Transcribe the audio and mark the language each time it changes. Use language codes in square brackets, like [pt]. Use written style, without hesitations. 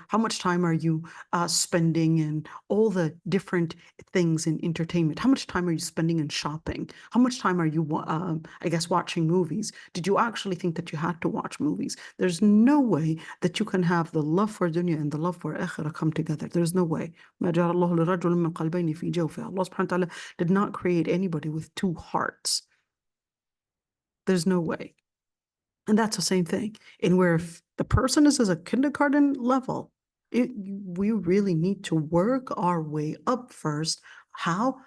[en] How much time are you spending in all the different things in entertainment? How much time are you spending in shopping? How much time are you, I guess, watching movies? Did you actually think that you had to watch movies? There's no way that you can have the love for dunya and the love for akhirah come together. There's no way. [ar] ما جعل الله لرجل من قلبين في جوفه. [en] Allah subhanahu wa ta'ala did not create anybody with 2 hearts. There's no way. And that's the same thing. And where if the person is as a kindergarten level, we really need to work our way up first. How?